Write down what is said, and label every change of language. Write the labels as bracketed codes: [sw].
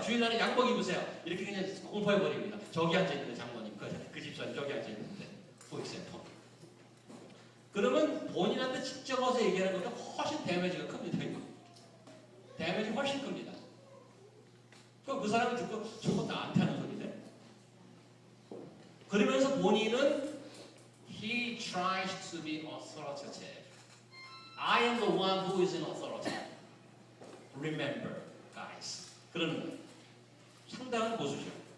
[ko] 주일날은 양복 입으세요. 이렇게 그냥 공포해버립니다. 저기 앉아있는데 장모님, 그 집사님 저기 앉아있는데 포익센터. 그러면 본인한테 직접 와서 얘기하는 것보다 훨씬 데미지가 큽니다. 이거. 데미지 훨씬 큽니다. 그럼 그 사람이 듣고 저거 나한테 하는 소리네? 그러면서 본인은 [en] He tries to be authoritative. I am the one who is in authority. Remember, guys. [ko] 그러는 거예요. 상당한 고수죠.